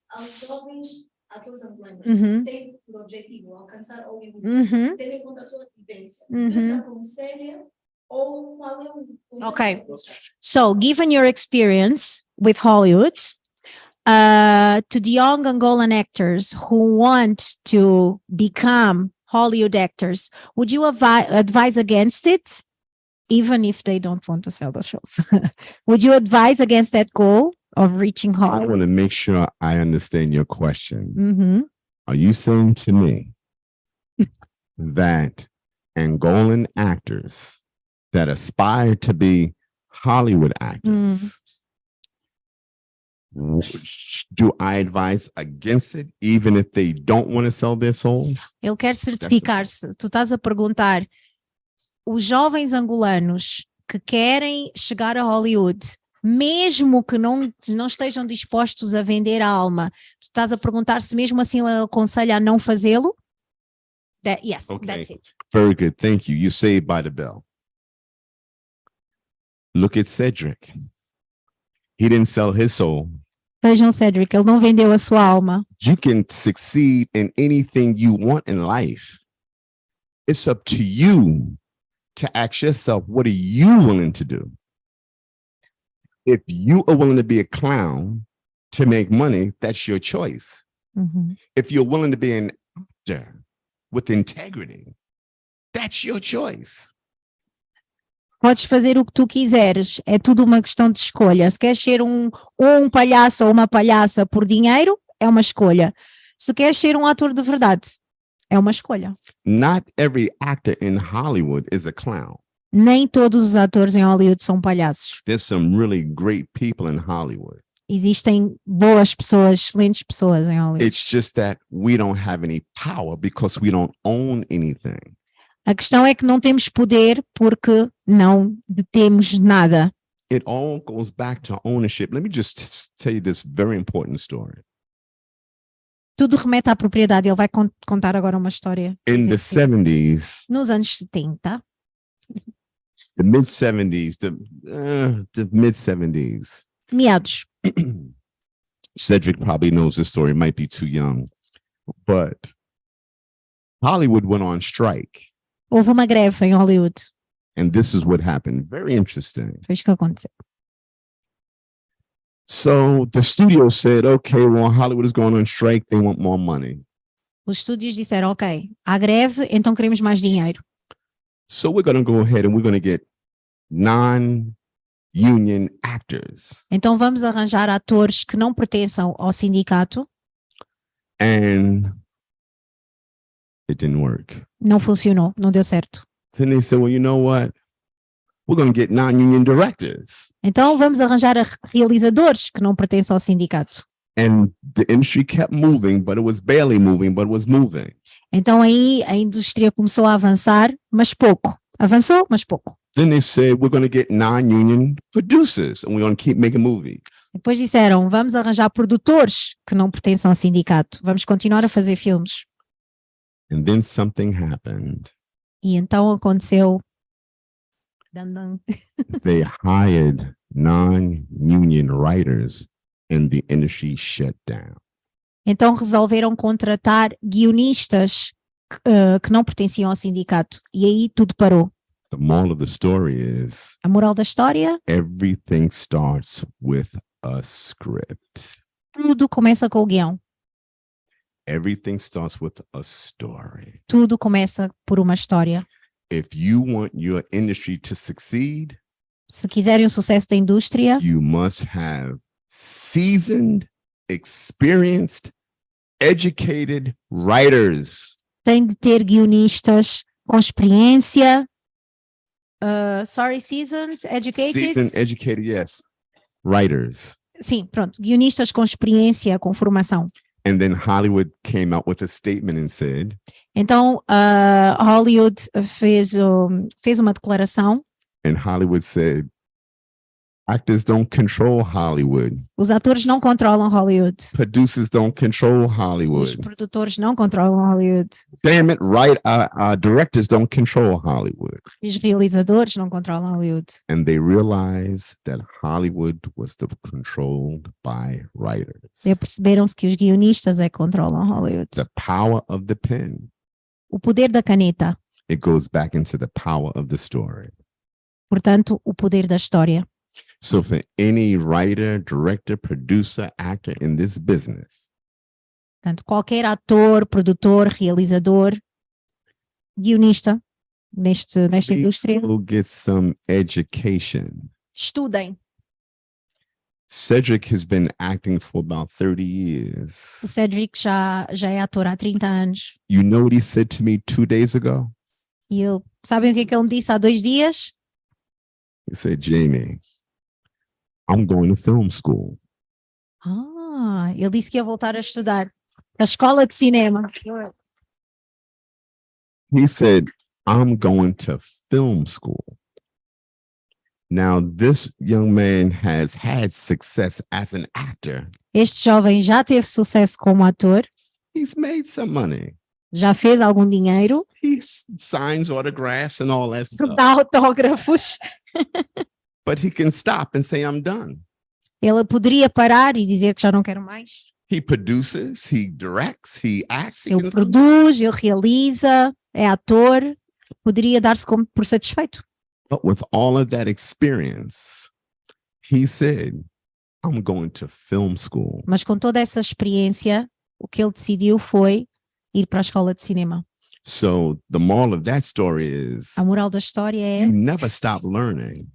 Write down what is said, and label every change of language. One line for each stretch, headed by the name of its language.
Portuguese: jovens atores angolanos têm por objetivo alcançar Hollywood, tendo em conta a sua vivência, desaconselha ou qual é o...
English: Okay. So, given your experience with Hollywood, to the young Angolan actors who want to become Hollywood actors, would you advise against it, even if they don't want to sell the shows? Would you advise against that goal of reaching Hollywood? I want to make sure I understand your question. Are you saying to me that Angolan actors that aspire to be Hollywood actors, do I advise against it, even if they don't want to sell their souls?
Portuguese: Ele quer certificar-se. Tu estás a perguntar, os jovens angolanos que querem chegar a Hollywood, mesmo que não estejam dispostos a vender a alma, tu estás a perguntar se mesmo assim ele aconselha a não fazê-lo?
English: Yes, Okay. that's it. Very good. Thank you. You saved by the bell. Look at Cedric. He didn't sell his soul.
Portuguese: Vejam Cedric, ele não vendeu a sua alma.
English: You can succeed in anything you want in life. It's up to you to ask yourself, what are you willing to do? If you are willing to be a clown to make money, that's your choice. If you're willing to be an actor with integrity, that's your choice.
Portuguese: Podes fazer o que tu quiseres, é tudo uma questão de escolha. Se queres ser um palhaço ou uma palhaça por dinheiro, é uma escolha. Se queres ser um ator de verdade, é uma escolha.
English: Not every actor in Hollywood is a clown.
Portuguese: Nem todos os atores em Hollywood são palhaços.
English: There's some really great people in Hollywood.
Portuguese: Existem boas pessoas, excelentes pessoas em Hollywood.
English: It's just that we don't have any power because we don't own anything.
Portuguese: A questão é que não temos poder porque não detemos nada.
English: It all goes back to ownership. Let me just tell you this very important story.
Portuguese: Tudo remete à propriedade. Ele vai contar agora uma história.
English: In the 70s,
Portuguese: Nos anos 70,
English: the mid 70s, the mid 70s,
Portuguese: meados.
English: Cedric probably knows this story, might be too young, but Hollywood went on strike.
Portuguese: Houve uma greve em Hollywood.
English: And this is what happened. Very interesting.
Portuguese: Foi isso que aconteceu.
English: So the studio said, okay, well, Hollywood is going on strike. They want more money.
Portuguese: Os estúdios disseram, ok, há greve, então queremos mais dinheiro.
English: So we're going to go ahead and we're going to get non-union actors.
Portuguese: Então vamos arranjar atores que não pertençam ao sindicato.
English: And it didn't work.
Portuguese: Não funcionou, não deu certo.
English: Then they said, well, you know what? We're going to get non-union directors.
Portuguese: Então vamos arranjar realizadores que não pertencem ao sindicato.
English: And the industry kept moving, but it was barely moving, but it was moving.
Portuguese: Então aí a indústria começou a avançar, mas pouco. Avançou, mas pouco.
English: Then they said, we're going to get non-union producers and we're going to keep making movies.
Portuguese: Depois disseram, vamos arranjar produtores que não pertencem ao sindicato. Vamos continuar a fazer filmes.
English: And then something happened.
Portuguese: E então aconteceu.
English: They hired non-union writers and the industry shut down.
Portuguese: Então resolveram contratar guionistas que não pertenciam ao sindicato. E aí tudo parou.
English: The moral of the story is,
Portuguese: A moral da história?
English: everything starts with a script.
Portuguese: Tudo começa com o guião.
English: Everything starts with a story.
Portuguese: Tudo começa por uma história.
English: If you want your industry to succeed,
Portuguese: Se quiserem o sucesso da indústria,
English: you must have seasoned, experienced, educated writers.
Portuguese: tem de ter guionistas com experiência.
English: Seasoned, educated? Seasoned, educated, yes. Writers.
Portuguese: Sim, pronto. Guionistas com experiência, com formação.
English: And then Hollywood came out with a statement and said,
Portuguese: Então, Hollywood fez uma declaração.
English: and Hollywood said, actors don't control Hollywood.
Portuguese: Os atores não controlam Hollywood.
English: Producers don't control
Portuguese: Os
English: Hollywood.
Portuguese: produtores não controlam Hollywood.
English: Damn it, right? Directors don't control Hollywood.
Portuguese: Os realizadores não controlam Hollywood.
English: And they realized that Hollywood was controlled by writers.
Portuguese: E perceberam-se que os guionistas é que controlam Hollywood.
English: The power of the pen.
Portuguese: O poder da caneta.
English: It goes back into the power of the story.
Portuguese: Portanto, o poder da história.
English: So for any writer, director, producer, actor in this business,
Portuguese: Portanto, qualquer ator, produtor, realizador, guionista nesta indústria,
English: will get some education.
Portuguese: estudem.
English: Cedric has been acting for about 30 years.
Portuguese: O Cedric já é ator há 30 anos.
English: You know what he said to me 2 days ago?
Portuguese: E sabem o que é que ele me disse há 2 dias?
English: He said, Jamie, I'm going to film school.
Portuguese: Ele disse que ia voltar a estudar na escola de cinema.
English: He said, I'm going to film school. Now, this young man has had success as an actor.
Portuguese: Este jovem já teve sucesso como ator,
English: He's made some money.
Portuguese: já fez algum dinheiro,
English: He signs autographs and all that stuff.
Portuguese: dá autógrafos.
English: But he can stop and say, I'm done.
Portuguese: Ele poderia parar e dizer que já não quero mais.
English: He produces, he directs, he acts. He
Portuguese: Ele
English: can,
Portuguese: produz, ele realiza, é ator, poderia dar-se por satisfeito.
English: but with all of that experience, he said, I'm going to film school.
Portuguese: Mas com toda essa experiência, o que ele decidiu foi ir para a escola de cinema.
English: So the moral of that story is,
Portuguese: A moral da história é
English: you never stop learning.